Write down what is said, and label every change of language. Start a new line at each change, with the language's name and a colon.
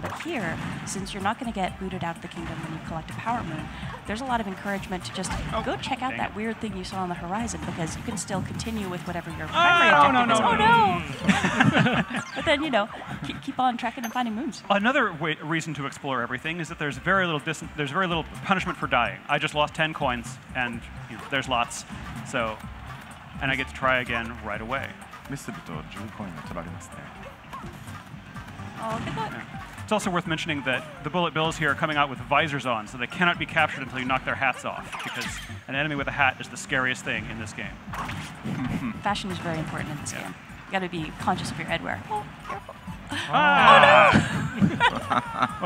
English: But here, since you're not going to get booted out of the kingdom when you collect a Power Moon, there's a lot of encouragement to just go check out that weird thing you saw on the horizon, because you can still continue with whatever your primary objective is. Oh no! But then, you know, keep on tracking and finding moons. Another reason to explore everything is that there's very little punishment for dying. I just lost 10 coins, and you know, there's lots. So, and I get to try again right away.
Japanese: ミスると10コインが取られますね。
English: Oh, look at that. It's also worth mentioning that the bullet bills here are coming out with visors on, so they cannot be captured until you knock their hats off, because an enemy with a hat is the scariest thing in this game. Fashion is very important in this game. You got to be conscious of your headwear. Oh, careful. Ah. Oh, no.